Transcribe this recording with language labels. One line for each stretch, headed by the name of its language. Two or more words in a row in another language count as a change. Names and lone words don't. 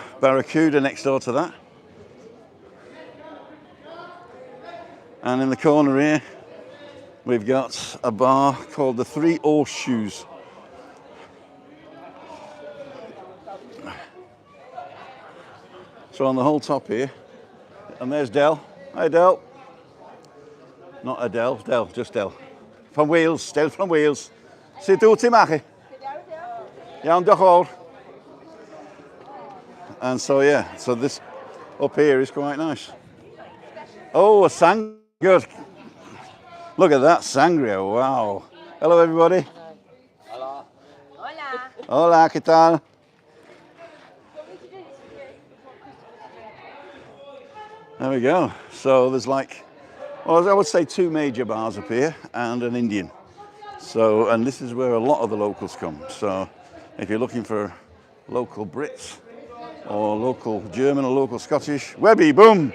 English: Barracuda next door to that. And in the corner here, we've got a bar called the Three Horseshoes. So on the whole top here, and there's Del. Hi, Del. Not Adele, Del, just Del. From Wales, Del from Wales.
Welsh: Sut wyt ti, Machi? Iawn, diolch yn fawr.
English: And so, yeah, so this up here is quite nice. Oh, a good. Look at that sangria, wow. Hello, everybody. Hola.
Spanish: Hola, ¿qué tal?
English: There we go. So there's like, well, I would say 2 major bars up here and an Indian. So, and this is where a lot of the locals come. So if you're looking for local Brits or local German or local Scottish, Webby, boom.